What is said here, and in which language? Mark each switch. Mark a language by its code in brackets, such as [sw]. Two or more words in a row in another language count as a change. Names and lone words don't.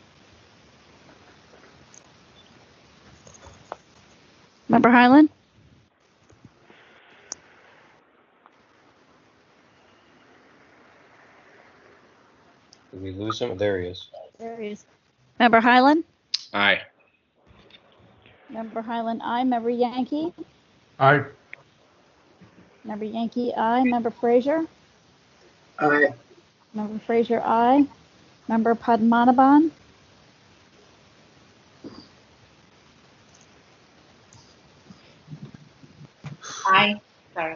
[en] Member Highland? Did we lose him? There he is. There he is. Member Highland? Aye. Member Highland, aye. Member Yankee? Aye. Member Yankee, aye. Member Frazier? Aye. Member Frazier, aye. Member Padmanabhan? Aye. Sorry.